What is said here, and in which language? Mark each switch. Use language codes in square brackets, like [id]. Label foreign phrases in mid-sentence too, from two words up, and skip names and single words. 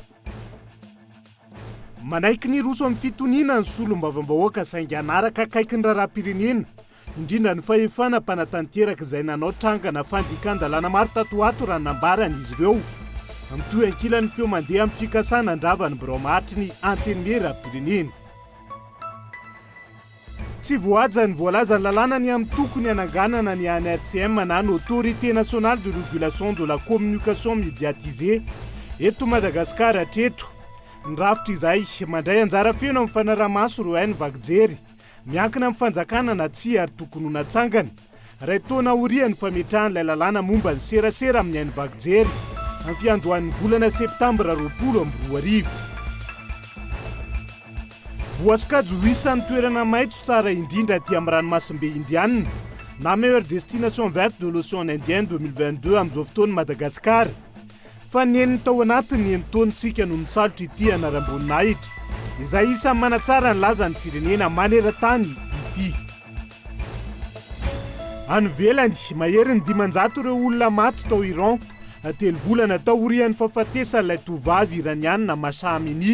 [mg] Manaiky ny roso amin'ny fitoniana ny solombavam-bahoaka saingy anaraka akaiky ny raharam-pirenena indrindra ny fahefana mpanatanteraka izay nanao trangana fandikan-dalàna maro tatoato raha nambarany izy ireo amitoy ankilan'ny feo mandeha amin'ny fikasana andravany bromatry ny antenny era-pirenena. Tsy voaja ny voalaza ny lalàna ny amin'ny tokony ananganana ny ANRCM na ny [fr] Autorité nationale de régulation de la communication médiatisée [mg] eto Madagasikara hatreto. Ny rafitra izay mandray anjara feno amin'ny fanaramaso ireo hainy vakijery miankina amin'ny fanjakana na tsy ary tokony ho natsangana ray taona aorian'ny fametrahan'ilay lalàna momba ny serasera amin'ny hainy vakijery amin'ny fiandohan'ny volana septambra 2024. Voasokajy ho isan'ny toerana maitso tsara indrindra aty amin'ny ranomasimbe indianina na [fr] meilleure destination verte de l'océan Indien [mg] 2022 amin'izao fotoana Madagasikara. Fa ny eniny tao anatiny ny taonysika no nitsalotra ity anaram-boninahitra izay isan'ny manatsara ny lazan'ny firenena maneran-tany ity. Any ivelany mahery ny 500 ireo olona maty tao Iran telo volana tao orian'ny fahafatesan'ilay tovavy iraniana Mahsa Amini.